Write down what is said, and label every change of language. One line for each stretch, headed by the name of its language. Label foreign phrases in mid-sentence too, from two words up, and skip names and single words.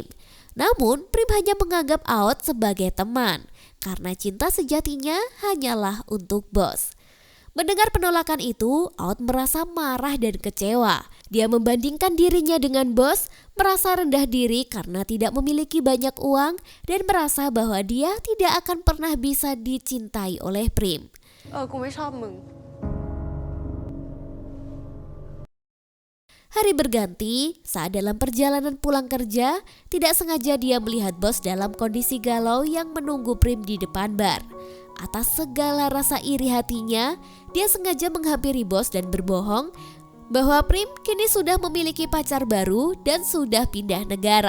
Indonesian: Namun, Prim hanya menganggap Aud sebagai teman karena cinta sejatinya hanyalah untuk bos. Mendengar penolakan itu, Aud merasa marah dan kecewa. Dia membandingkan dirinya dengan bos, merasa rendah diri karena tidak memiliki banyak uang, dan merasa bahwa dia tidak akan pernah bisa dicintai oleh Prim.
Thai: กูไม่ชอบมึง
Indonesian: Hari berganti, saat dalam perjalanan pulang kerja, tidak sengaja dia melihat bos dalam kondisi galau yang menunggu Prim di depan bar. Atas segala rasa iri hatinya, dia sengaja menghampiri bos dan berbohong bahwa Prim kini sudah memiliki pacar baru dan sudah pindah negara.